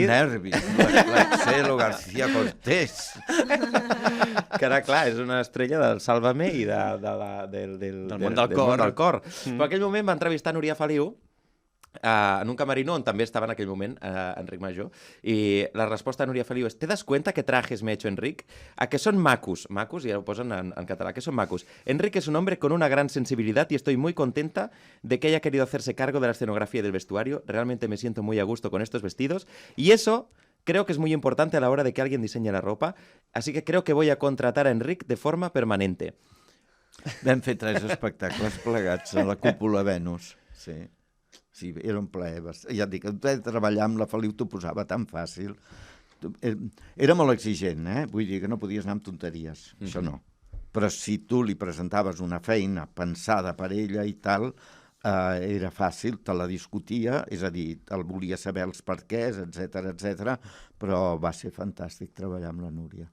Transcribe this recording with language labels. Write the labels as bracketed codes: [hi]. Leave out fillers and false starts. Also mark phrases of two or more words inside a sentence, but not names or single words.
[ca] Quins nervis, la Txelo García Cortés. Que ara, clar, és una estrella del Sálvame i del món del cor. Però en aquell moment va entrevistar Núria Feliu en un camerino on també estava en aquell moment Enric Majó, i la resposta de Núria Feliu és: [es] ¿te das cuenta qué trajes me he hecho, Enric? ¿A que son macos? Macos, y lo posen en català, que son macos. Enric es un hombre con una gran sensibilidad y estoy muy contenta de que haya querido hacerse cargo de la escenografía y del vestuario. Realmente me siento muy a gusto con estos vestidos y eso creo que es muy importante a la hora de que alguien diseñe la ropa, así que creo que voy a contratar a Enric de forma permanente. [ca] Vam fer 3 espectacles plegats a la Cúpula Venus, sí. Sí, era un plaer. Ja et dic, treballar amb la Feliu t'ho posava tan fàcil. Era molt exigent, Vull dir que no podies anar amb tonteries, això no. Però si tu li presentaves una feina pensada per ella i tal, era fàcil, te la discutia, és a dir, el volia saber els perquès, etc, però va ser fantàstic treballar amb la Núria.